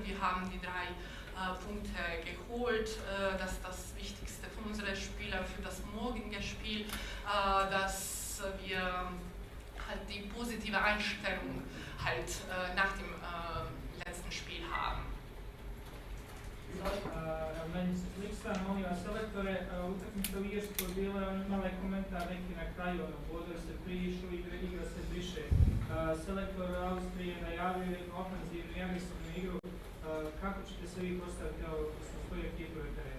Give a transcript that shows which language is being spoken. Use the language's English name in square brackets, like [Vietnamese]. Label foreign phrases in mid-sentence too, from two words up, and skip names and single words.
[German] Wir haben die 3 Punkte geholt. Das ist das Wichtigste für unsere Spieler, für das morgige Spiel, dass wir halt die positive Einstellung halt nach dem letzten Spiel haben. [Bosnian] Meni se sliča, molim vas selektore, utakmica u Irskoj bila, imala je komentar neki na kraju, boduje se prišlo, igra se briše. Selektor Austrije najavio ofenzivnu i agresivnu igru. Kako ćete se vi postaviti sa svoje ekipe u terenu?